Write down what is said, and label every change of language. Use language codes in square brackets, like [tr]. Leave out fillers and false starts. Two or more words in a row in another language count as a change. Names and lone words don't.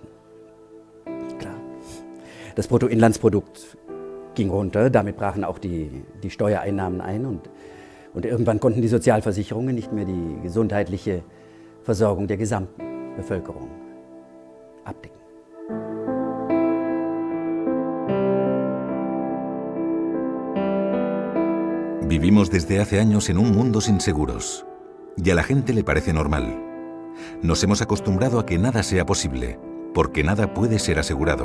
[de] Klar. Das Bruttoinlandsprodukt ging runter, damit brachen auch die Steuereinnahmen ein und irgendwann konnten die Sozialversicherungen nicht mehr die gesundheitliche Versorgung der gesamten Bevölkerung abdecken. [es] Vivimos desde hace años en un mundo sin seguros y a la gente le parece normal. Nos hemos acostumbrado a que nada sea posible, porque nada puede ser asegurado.